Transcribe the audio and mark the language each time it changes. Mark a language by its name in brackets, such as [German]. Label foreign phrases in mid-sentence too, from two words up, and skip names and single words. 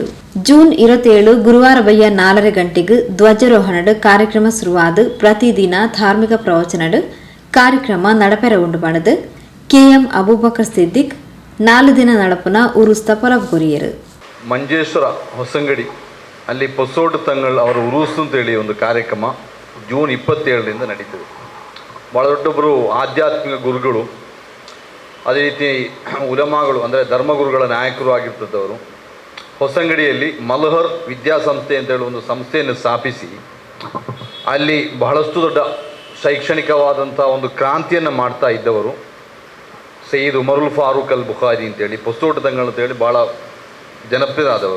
[Tulu] ಜೂನ್ 27 ಗುರುವಾರ ಬಯ್ಯ 4 ಗಂಟೆಗೆ ಧ್ವಜಾರೋಹಣದ ಕಾರ್ಯಕ್ರಮ ಶುರುವಾದ ಪ್ರತಿದಿನ ಧಾರ್ಮಿಕ ಪ್ರವಚನದ ಕಾರ್ಯಕ್ರಮ ನಡಪೆರ ಉಂಡು ಪಣದು ಕೆಎಂ ಅಬೂಬಕರ್ ಸಿದ್ದಿಕ್ 4 ದಿನ ನಡಪುನ ಉರುಸ್ತ ಪರಬ್ ಕೊರಿಯರು. [Kannada] ಮಂಜೇಶ್ವರ ಹೊಸಂಗಡಿ ಅಲ್ಲಿ ಪೊಸೋಡ್ ತಂಗಳ್ ಅವರ ಉರುಸು ಅಂತೇಳಿ ಒಂದು ಕಾರ್ಯಕ್ರಮ ಜೂನ್ 27ರಿಂದ ನಡೀತದೆ. ಭಾಳ ದೊಡ್ಡೊಬ್ಬರು ಆಧ್ಯಾತ್ಮಿಕ ಗುರುಗಳು, ಅದೇ ರೀತಿ ಉಲಮಾಗಳು ಅಂದರೆ ಧರ್ಮಗುರುಗಳ ನಾಯಕರು ಆಗಿರ್ತದವರು ಹೊಸಂಗಡಿಯಲ್ಲಿ ಮಲ್ಹರ್ ವಿದ್ಯಾಸಂಸ್ಥೆ ಅಂತೇಳಿ ಒಂದು ಸಂಸ್ಥೆಯನ್ನು ಸ್ಥಾಪಿಸಿ ಅಲ್ಲಿ ಬಹಳಷ್ಟು ದೊಡ್ಡ ಶೈಕ್ಷಣಿಕವಾದಂಥ ಒಂದು ಕ್ರಾಂತಿಯನ್ನು ಮಾಡ್ತಾ ಇದ್ದವರು ಸೈಯದ್ ಉಮರುಲ್ ಫಾರೂಕ್ ಅಲ್ ಬುಖಾರಿ ಅಂತೇಳಿ ಪೊಸೋಟ್ ತಂಗಳ್ ಅಂತೇಳಿ ಭಾಳ ಜನಪ್ರಿಯರಾದವರು.